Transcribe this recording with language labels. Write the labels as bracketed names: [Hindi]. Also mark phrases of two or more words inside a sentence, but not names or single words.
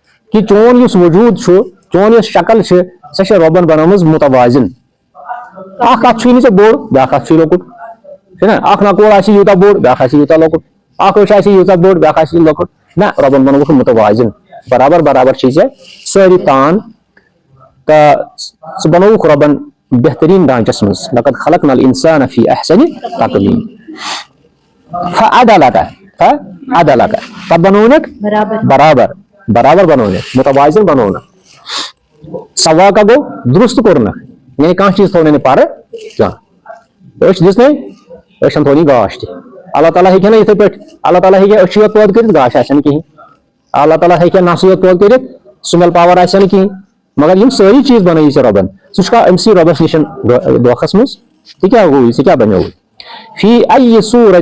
[Kashmiri] گوٚو کہ چون یس وجود چون یس شکل سہ ربن بنٲومٕژ متوازن اکھ اتھ چھُے نہٕ ژےٚ بوٚڑ بیٛاکھ اتھ چھُے لۄکُٹ چھُنہ اکھ نکول آسہِ یوٗتاہ بوٚڑ بیٛاکھ آسہِ یوٗتاہ لۄکُٹ اکھ أچھ آسہِ یوٗتاہ بوٚڑ بیٛاکھ آسہِ لۄکُٹ نہ رۄبن بنووُکھ متوازن برابر برابر چھِ ژےٚ سٲری تان تہٕ ژٕ بنووُکھ رۄبن بہتریٖن ڈانچس منٛز [Arabic] لقد خلقنا الانسان فی احسن تقویم [Kashmiri] فعدلک پتہٕ بنوونکھ برابر برابر بنوونکھ متوازن بنوونکھ سوا کا گوٚو درست کوٚرنکھ یعنی کانٛہہ چیٖز تھوٚو نہٕ پرٕ کانٛہہ أچھ دِژ نَے أچھن تھوٚو نہٕ گاش تہِ اللہ تعالیٰ ہیٚکہِ نہٕ یِتھٕے پٲٹھۍ اللہ تعالیٰ ہیٚکہِ أچھی یوت پٲدٕ کٔرِتھ گاش آسہِ نہٕ کِہینۍ اللہ تعالیٰ ہیٚکہِ نسٕے یوت پٲدٕ کٔرِتھ [English] smell power [Kashmiri] آسہِ نہٕ کِہینۍ مگر یِم سٲری چیٖز بنٲیی ژےٚ رۄبن ژٕ چھُکھا أمسٕے رۄبس نِش دھوکھس منٛز ژٕ کیٛاہ گوٚوُے ژٕ کیٛاہ بنیووُے [Arabic] فی ای صوٗرت